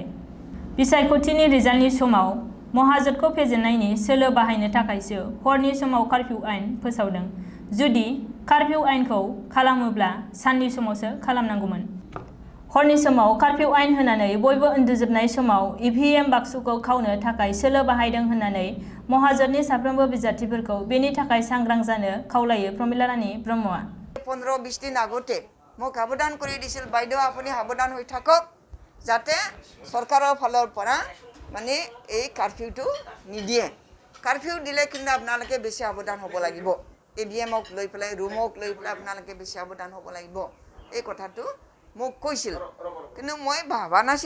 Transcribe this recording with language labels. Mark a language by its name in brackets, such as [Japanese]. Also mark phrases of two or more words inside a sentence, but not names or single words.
[Bodo] बिसायख'थिनि रिजाल्टनि समाव महाजोतखौ फेजेननायनि सोलो बाहायनो थाखायसो हरनि समाव कर्फ्यू आयेन फोसावदों जुदि कर्फ्यू आयेनखौ खालामोब्ला साननि समावसो खालामनांगौमोन हरनि समाव कर्फ्यू आयेन होनानै बयबो उन्दुजोबनाय समाव ईवीएम बाक्सुखौ खावनो थाखाय सोलो बाहायदों होननानै महाजोतनि साफ्रोमबो बिजाथिफोरखौ बेनि थाखाय सांग्रां जानो खावलायो प्रमिला रानी ब्रह्मआ [Assamese] 15-20 दिन আগতে মোক সাবধান কৰি দিছিল বাইদেউ আপুনি সাবধান হৈ থাকক যাতে সরকারের ফালৰ পৰা মানে এই কারফিউটো নিদিয়ে কারফিউ দিলে কিন্তু আপোনালোকে বেছি সাবধান হ'ব লাগিব এবিএমক লৈ পেলাই ৰুমক লৈ পেলাই আপোনালোকে বেছি সাবধান হ'ব লাগিব এই কথাটো মোক কৈছিল কিন্তু মই ভাবা নাছিলো